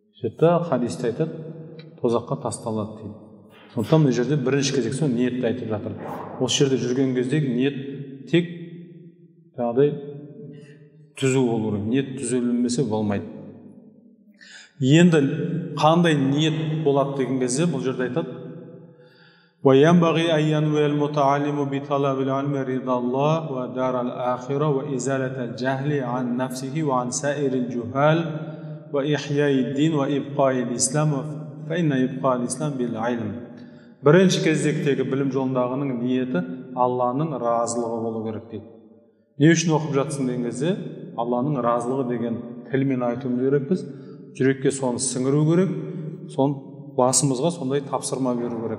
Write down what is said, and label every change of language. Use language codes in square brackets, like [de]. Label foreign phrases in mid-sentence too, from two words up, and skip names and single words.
[kk] жетті хадисте айтады, тозаққа тасталады дейді. Сондықтан бұл жерде бірінші кезекте сол ниетті айтып жатыр. Осы жерде жүрген кездегі ниет тек жаңағыдай түзу болу керек. Ниет түзелмесе болмайды. Енді қандай ниет болады деген кезде бұл жерде айтады: [ar] وَيَنْبَغِي أَنْ يَنْوِيَ الْمُتَعَلِّمُ بِطَلَبِ الْعِلْمِ رِضَى اللَّهِ وَدَارَ الْآخِرَةِ وَإِزَالَةَ الْجَهْلِ عَنْ نَفْسِهِ وَعَنْ سَائِرِ الْجُهَالِ وَإِحْيَاءِ الدِّينِ وَإِبْقَاءِ الْإِسْلَامِ فَإِنَّ إِبْقَاءَ الْإِسْلَامِ بِالْعِلْمِ. [kk] Бірінші кезектегі білім жолындағының ниеті Алланың разылығы болу керек дейді. Не үшін оқып жатсың деген кезде, Алланың разылығы деген тілмен айтуымыз керекпіз. Жүрекке соны сіңіру керек, соны басымызға сондай тапсырма беру керек.